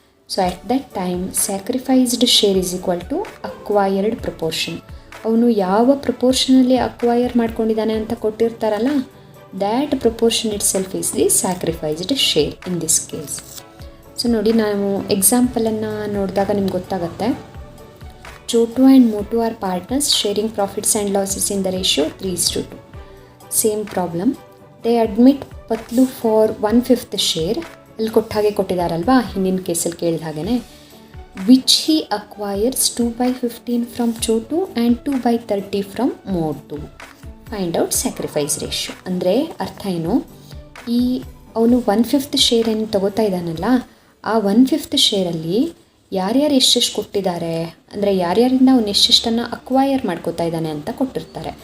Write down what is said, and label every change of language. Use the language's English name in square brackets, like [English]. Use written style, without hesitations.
[English] So at that time sacrificed share is equal to acquired proportion. [Kannada] ಅವನು ಯಾವ ಪ್ರಪೋರ್ಷನಲ್ಲಿ acquire ಮಾಡ್ಕೊಂಡಿದ್ದಾನೆ ಅಂತ ಕೊಟ್ಟಿರ್ತಾರಲ್ಲ, [English] That proportion itself is the sacrificed share in this case. [Kannada] So ನೋಡಿ, ನಾವು ಎಕ್ಸಾಂಪಲನ್ನು ನೋಡಿದಾಗ ನಿಮ್ಗೆ ಗೊತ್ತಾಗುತ್ತೆ. [English] Chotu and Motu are partners sharing profits and losses in the ratio 3:2. Same problem. They admit Patlu for 1/5 share. [Kannada] ಅಲ್ಲಿ ಕೊಟ್ಟಾಗೆ ಕೊಟ್ಟಿದ್ದಾರಲ್ವಾ, ಹಿಂದಿನ ಕೇಸಲ್ಲಿ ಕೇಳಿದ ಹಾಗೆ, [English] Which he acquires 2/15 from Chotu and 2/30 from Motu. Find out sacrifice ratio. [Kannada] ಅಂದರೆ ಅರ್ಥ ಏನು, ಈ ಅವನು 1/5 ಶೇರ್ ಏನು ತಗೋತಾ ಇದ್ದಾನಲ್ಲ, ಆ 1/5 ಶೇರಲ್ಲಿ ಯಾರ್ಯಾರು ಎಷ್ಟೆಷ್ಟು ಕೊಟ್ಟಿದ್ದಾರೆ, ಅಂದರೆ ಯಾರ್ಯಾರಿಂದ ಅವ್ನು ಎಷ್ಟೆಷ್ಟನ್ನು ಅಕ್ವೈರ್ ಮಾಡ್ಕೋತಾ ಇದ್ದಾನೆ ಅಂತ ಕೊಟ್ಟಿರ್ತಾರೆ.